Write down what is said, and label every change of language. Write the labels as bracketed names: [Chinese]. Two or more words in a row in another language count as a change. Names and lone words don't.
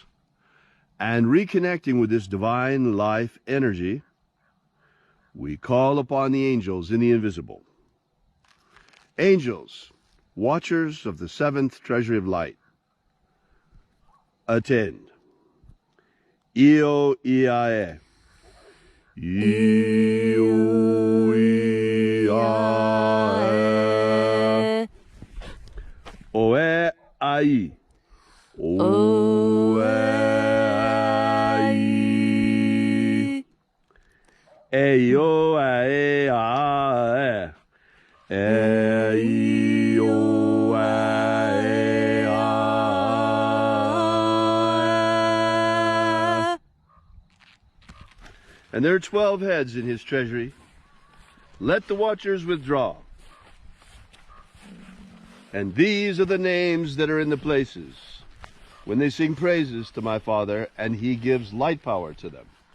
[English] And reconnecting with this divine life energy, we call upon the angels in the invisible. Angels, watchers of the seventh treasury of light, attend. Io Iae. Io Iae. Oe Ai. O ai e o e a e o e a. And there are 12 heads in his treasury. Let the watchers withdraw. And these are the names that are in the places when they sing praises to my Father, and he gives light power to them.